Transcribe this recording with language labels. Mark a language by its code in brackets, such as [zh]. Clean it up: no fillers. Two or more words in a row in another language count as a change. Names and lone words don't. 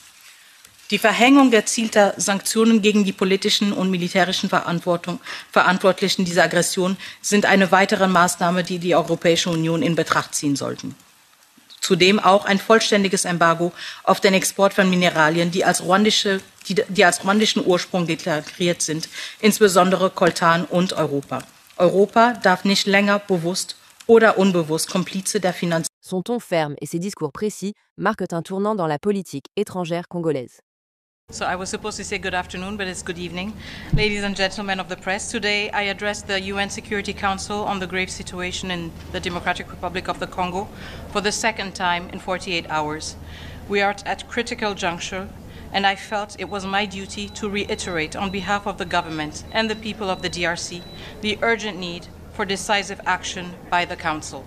[de] Die Verhängung gezielter Sanktionen gegen die politischen und militärischen Verantwortlichen dieser Aggression sind eine weitere Maßnahme, die die Europäische Union in Betracht ziehen sollten. Zudem auch ein vollständiges Embargo auf den Export von Mineralien, die als ruandischen Ursprung deklariert sind, insbesondere Coltan und Europa. Europa darf nicht länger bewusst oder unbewusst Komplize der Finanzierung. [fr] Son ton ferme et ses discours précis marquent un tournant dans la politique étrangère congolaise. [en] So I was supposed to say good afternoon, but it's good evening. Ladies and gentlemen of the press, today I address the UN Security Council on the grave situation in the Democratic Republic of the Congo for the second time in 48 hours. We are at critical juncture, and I felt it was my duty to reiterate on behalf of the government and the people of the DRC the urgent need for decisive action by the Council.